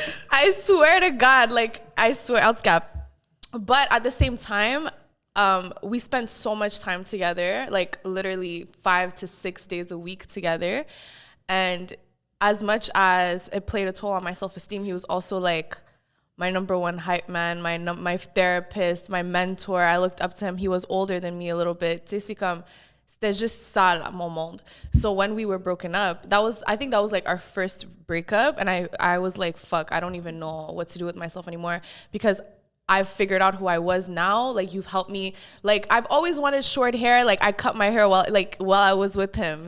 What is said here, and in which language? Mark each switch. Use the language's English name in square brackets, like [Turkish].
[English] I swear to God, like, I swear, Elscap. But at the same time, we spent so much time together, like literally 5 to 6 days a week together. And as much as it played a toll on my self-esteem, he was also like my number one hype man, my therapist, my mentor. I looked up to him. He was older than me a little bit. [French] C'était juste ça, mon monde. [English] So when we were broken up, I think that was like our first breakup. And I was like, fuck, I don't even know what to do with myself anymore, because I've figured out who I was now. Like, you've helped me. Like, I've always wanted short hair. Like, I cut my hair while I was with him.